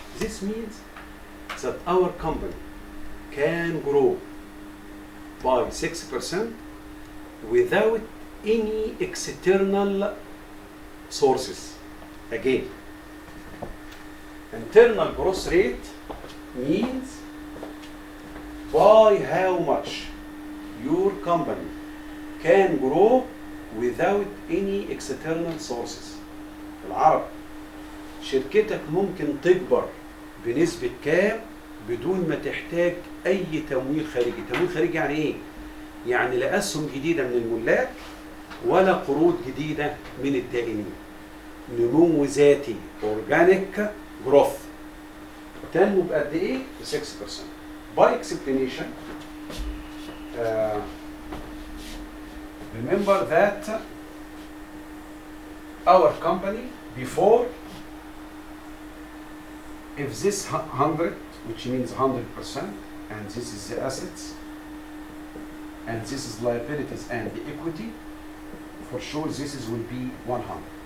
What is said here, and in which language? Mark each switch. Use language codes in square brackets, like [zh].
[en] This means that our company can grow by 6% without any external sources. Again, internal growth rate means by how much your company can grow without any external sources. [ar] بالعربي شركتك ممكن تكبر بنسبة كام بدون ما تحتاج أي تمويل خارجي. تمويل خارجي يعني إيه؟ يعني لا أسهم جديدة من الملاك ولا قروض جديدة من الدائنين. نمو ذاتي [en] organic growth. [ar] تنمو بقد إيه؟ ب 6%. [en] By explanation, remember that our company before, if this 100, which means 100%, and this is the assets, and this is liabilities and the equity, for sure this is will be 100.